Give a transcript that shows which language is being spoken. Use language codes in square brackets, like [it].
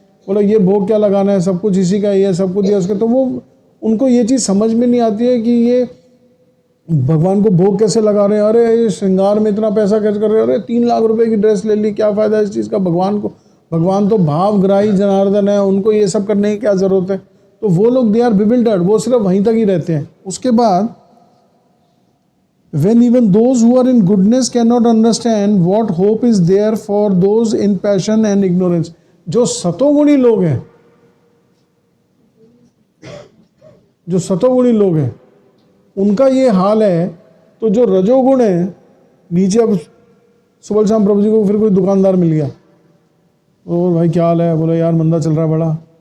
[hi] बोला ये भोग क्या लगाना है, सब कुछ इसी का ही है, सब कुछ दिया उसका। तो वो उनको ये चीज़ समझ में नहीं आती है कि ये भगवान को भोग कैसे लगा रहे हैं। अरे ये श्रृंगार में इतना पैसा खर्च कर रहे हैं, अरे 3 लाख रुपए की ड्रेस ले ली, क्या फ़ायदा इस चीज़ का। भगवान तो भावग्राही जनार्दन है, उनको ये सब करने की क्या ज़रूरत है। तो वो लोग [en] they are bewildered, [hi] वो सिर्फ वहीं तक ही रहते हैं। उसके बाद [en] when even those who are in goodness cannot understand what hope is there for those in passion and ignorance। [hi] जो सतोगुणी लोग हैं, जो सतोगुणी लोग हैं उनका ये हाल है। तो जो रजोगुण है नीचे, अब सुबह शाम प्रभु जी को फिर कोई दुकानदार मिल गया, और भाई क्या हाल है, बोला यार मंदा चल रहा है बड़ा।